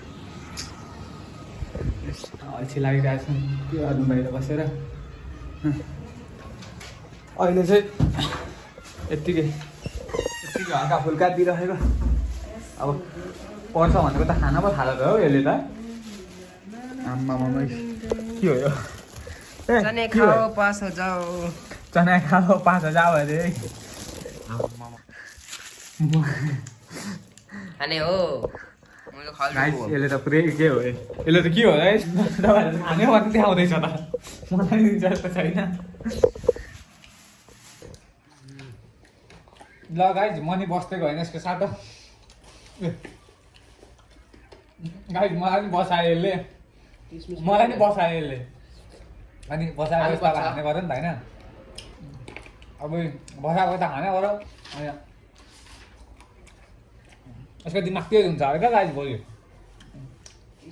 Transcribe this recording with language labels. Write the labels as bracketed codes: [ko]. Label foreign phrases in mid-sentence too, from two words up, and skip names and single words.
[ne] अल्छी लागिरहेको छ के गर्नु बाहिर बसेर अहिले चाहिँ यत्तिकै हल्का फुल्का दिइरहेको अब पर्छ भनेको त खाना पो खाँदा त हो यसले त आम्मामा के हो यो [hi] चने खाओ पास हो जाओ चना खाओ पास हो जाओ अरे [ne] खाने हो गाइस यसले त पुरै के हो यसले त के हो है खाने भने देखाउँदैछ त मलाई दिन्छ जस्तो छैन। ल गाइज मनी बस्दै गएन यसको साटो गाइज मलाई पनि बसायो यसले अनि बसाएको त खाने गऱ्यो नि त होइन अब बसाएको त खाने गऱ्यो अनि यसको दिमाग त्यही हुन्छ अरे क्या गाइज भोलि